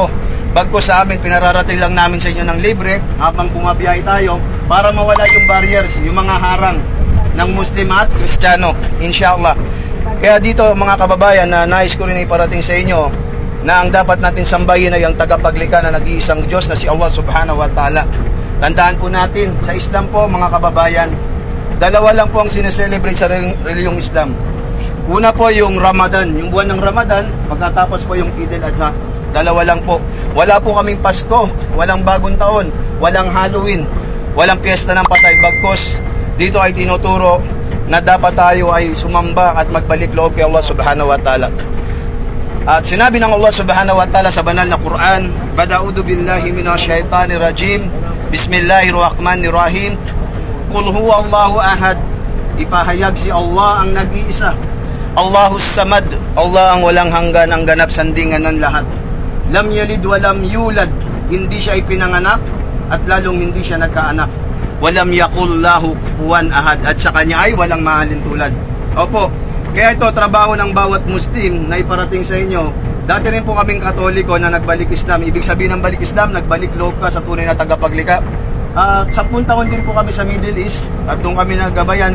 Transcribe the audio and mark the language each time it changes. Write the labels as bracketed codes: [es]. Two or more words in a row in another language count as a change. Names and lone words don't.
[tl] Bagko sa amin, pinararating lang namin sa inyo ng libre habang pumabiyahe tayo para mawala yung barriers, yung mga harang ng Muslim at Kristiyano, inshallah. Kaya dito, mga kababayan, na nais ko rin iparating sa inyo na ang dapat natin sambahin ay ang tagapaglikha na nag-iisang Diyos na si Allah [ar] سبحانه وتعالى. [tl] Tandaan po natin, sa Islam po, mga kababayan, dalawa lang po ang sineselebrate sa reliyong Islam. Una po yung Ramadan, yung buwan ng Ramadan, pagkatapos po yung Eid al-Adha. Dalawa lang po. Wala po kaming Pasko, walang bagong taon, walang Halloween, walang piyesta ng patay. Bagkos, dito ay tinuturo na dapat tayo ay sumamba at magbalik loob kay Allah [ar] سبحانه وتعالى. [tl] At sinabi ng [ar] Allah سبحانه وتعالى [tl] sa banal na Quran, [ar] أعوذ بالله من الشيطان الرجيم بسم الله الرحمن الرحيم قل هو الله أحد. [tl] Ipahayag si Allah ang nag-iisa, [ar] الله الصمد, [tl] Allah ang walang hanggan, ang ganap sandingan ng lahat. [ar] لم يلد ولم يولد, [tl] hindi siya ipinanganak at lalong hindi siya nagkaanak. [ar] ولم يكن له كفوا أحد, [tl] at sa kanya ay walang mahalin tulad. Opo, kaya ito trabaho ng bawat Muslim na iparating sa inyo. Dati rin po kaming Katoliko na nagbalik Islam. Ibig sabihin ng balik Islam, nagbalik loob ka sa tunay na tagapaglikha. 10 taon din po kami sa Middle East at doon kami naggabayan.